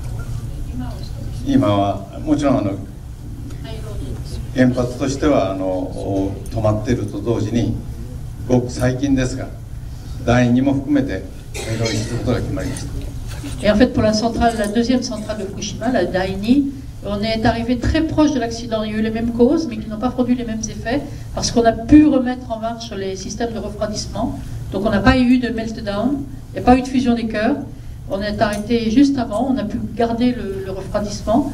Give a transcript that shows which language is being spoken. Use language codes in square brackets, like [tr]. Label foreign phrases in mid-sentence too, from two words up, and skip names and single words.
[ja] 今はもちろん原発としては止まっていると同時にごく最近ですが第2も含めて改良することが決まりました。 [fr] Et en fait, pour la deuxième centrale de Fukushima, la Daini, on est arrivé très proche de l'accident. Il y a eu les mêmes causes, mais qui n'ont pas produit les mêmes effets, parce qu'on a pu remettre en marche les systèmes de refroidissement. Donc on n'a pas eu de meltdown, il n'y a pas eu de fusion des cœurs. On est arrêté juste avant, on a pu garder le refroidissement.